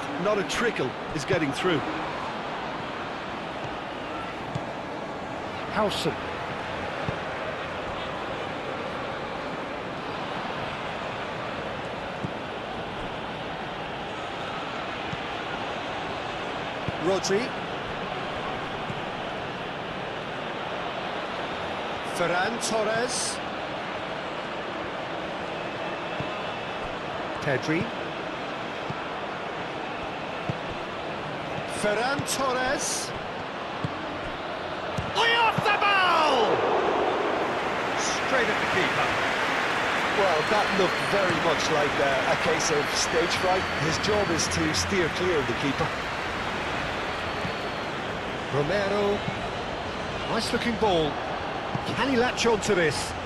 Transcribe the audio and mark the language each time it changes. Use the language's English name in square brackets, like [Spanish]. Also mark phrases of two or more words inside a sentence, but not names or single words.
[English] Not a trickle is getting through. Howson. Rodri. Ferran Torres. Pedri. Ferran Torres. Oyarzabal! Straight at the keeper. Well, that looked very much like a case of stage fright. His job is to steer clear of the keeper. Romero. Nice looking ball. Can he latch on to this?